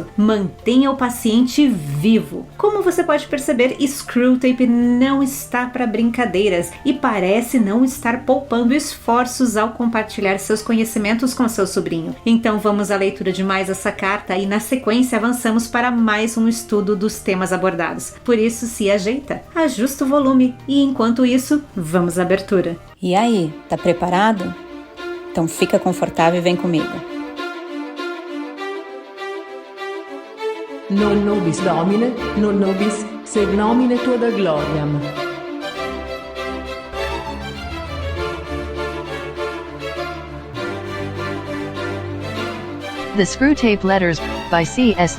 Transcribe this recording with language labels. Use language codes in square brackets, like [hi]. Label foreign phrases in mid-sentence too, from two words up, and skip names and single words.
[pt] Mantenha o paciente vivo. Como você pode perceber, Screwtape não está para brincadeiras e parece não estar poupando esforços ao compartilhar seus conhecimentos com seu sobrinho. Então vamos à leitura de mais essa carta e na sequência avançamos para mais um estudo dos temas abordados. Por isso se ajeita, ajusta o volume e enquanto isso, vamos à abertura. E aí, tá preparado? Então fica confortável e vem comigo. [la] Non nobis Domine, non nobis, sed nomine tua gloriam. [en] The Screwtape Letters, by C.S.